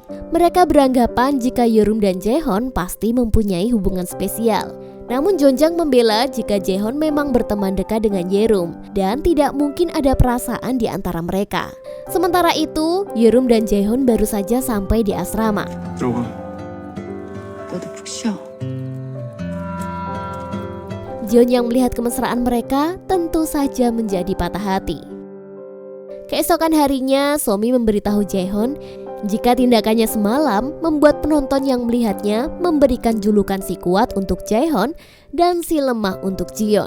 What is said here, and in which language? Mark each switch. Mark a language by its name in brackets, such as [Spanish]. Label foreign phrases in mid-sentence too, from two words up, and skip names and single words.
[Indonesian] Mereka beranggapan jika Yeorum dan Jae-hon pasti mempunyai hubungan spesial. Namun Jung-jang membela jika Jae-hon memang berteman dekat dengan Yeorum dan tidak mungkin ada perasaan di antara mereka. Sementara itu, Yeorum dan Jae-hon baru saja sampai di asrama. [Korean] 들어가. 너도 푹 쉬어. [Indonesian] Ji-yeon yang melihat kemesraan mereka tentu saja menjadi patah hati. Keesokan harinya, So-mi memberitahu Jae-hon jika tindakannya semalam membuat penonton yang melihatnya memberikan julukan si kuat untuk Jae-hon dan si lemah untuk Ji-yeon.